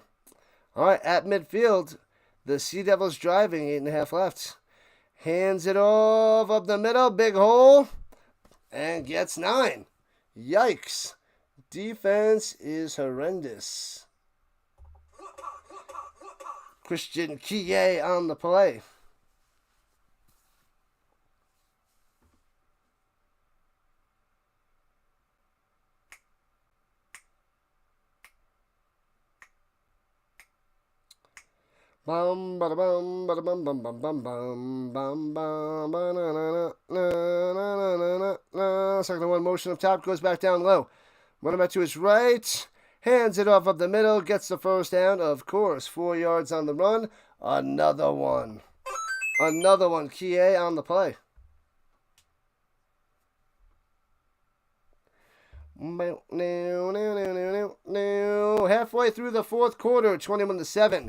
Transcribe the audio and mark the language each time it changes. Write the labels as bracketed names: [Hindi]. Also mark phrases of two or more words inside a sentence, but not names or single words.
[English] All right, at midfield, the Sea Devils driving, 8.5 left. Hands it off up the middle, big hole, and gets 9. Yikes. Defense is horrendous. Christian Kie on the play. Bum bada bum bada bum bum bum bum bum bum bum ba na na na na na na na. Second one motion up top, goes back down low. Running back to his right. Hands it off up the middle, gets the first down, of course. 4 yards on the run. Another one. Another one. Kie on the play. Halfway through the fourth quarter, 21-7.